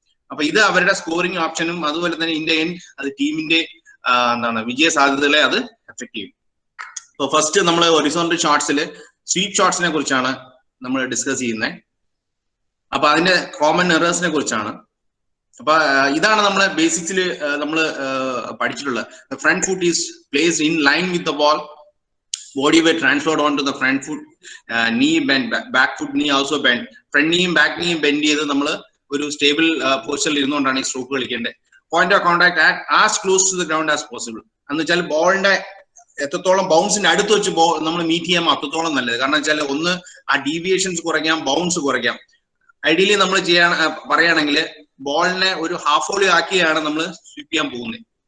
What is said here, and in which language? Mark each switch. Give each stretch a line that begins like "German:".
Malayalam: അപ്പൊ ഇത് അവരുടെ സ്കോറിംഗ് ഓപ്ഷനും അതുപോലെ തന്നെ അത് ടീമിന്റെ വിജയ സാധ്യതകളെ അത് എഫക്ട് ചെയ്യും. അപ്പൊ ഫസ്റ്റ് നമ്മൾ ഹൊറിസോണ്ടൽ ഷോട്ട്സിൽ സ്വീപ്പ് ഷോട്ട്സിനെ കുറിച്ചാണ് നമ്മൾ ഡിസ്കസ് ചെയ്യുന്നത്. അപ്പൊ അതിന്റെ കോമൺ എറേഴ്സിനെ കുറിച്ചാണ്. അപ്പൊ ഇതാണ് നമ്മളെ ബേസിക്സിൽ നമ്മൾ പഠിച്ചിട്ടുള്ളത്.
English: Front foot is placed in line with the ball, body weight transferred onto the front foot, knee bend, back foot knee also bend.
Malayalam: Front kneeയും back kneeയും bend ചെയ്ത് നമ്മൾ ഒരു സ്റ്റേബിൾ പൊസിഷനിൽ ഇരുന്നുകൊണ്ടാണ് ഈ stroke കളിക്കേണ്ടത്.
English: point of contact as close to the ground as possible
Malayalam: എന്ന് വെച്ചാൽ ബോളിന്റെ എത്രത്തോളം ബൗൺസിന്റെ അടുത്ത് വെച്ച് നമ്മൾ മീറ്റ് ചെയ്യാൻ അത്രത്തോളം നല്ലത്. കാരണം വെച്ചാൽ ഒന്ന്, ആ ഡീവിയേഷൻസ് കുറയ്ക്കാം, ബൗൺസ് കുറയ്ക്കാം. ഐഡിയലി നമ്മൾ പറയുകയാണെങ്കിൽ ബോളിനെ ഒരു ഹാഫ് വോളി ആക്കിയാണ് നമ്മൾ സ്വീപ്പ് ചെയ്യാൻ പോകുന്നത്.